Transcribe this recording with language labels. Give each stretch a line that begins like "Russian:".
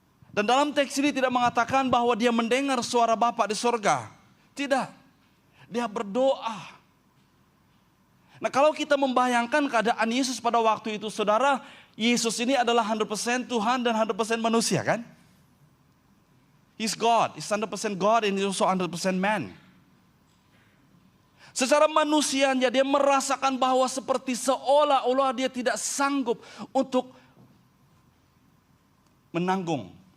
Malay: Dan dalam teks ini tidak mengatakan bahwa dia mendengar suara Bapa di sorga. Tidak, dia berdoa. Nah, kalau kita membayangkan keadaan Yesus pada waktu itu, saudara, Yesus ini adalah 100% Tuhan dan 100% manusia, kan?
English: He's God, he's 100% God and he's also 100% man.
Malay: Secara manusianya dia merasakan bahwa seperti seolah-olah dia tidak sanggup untuk menanggung.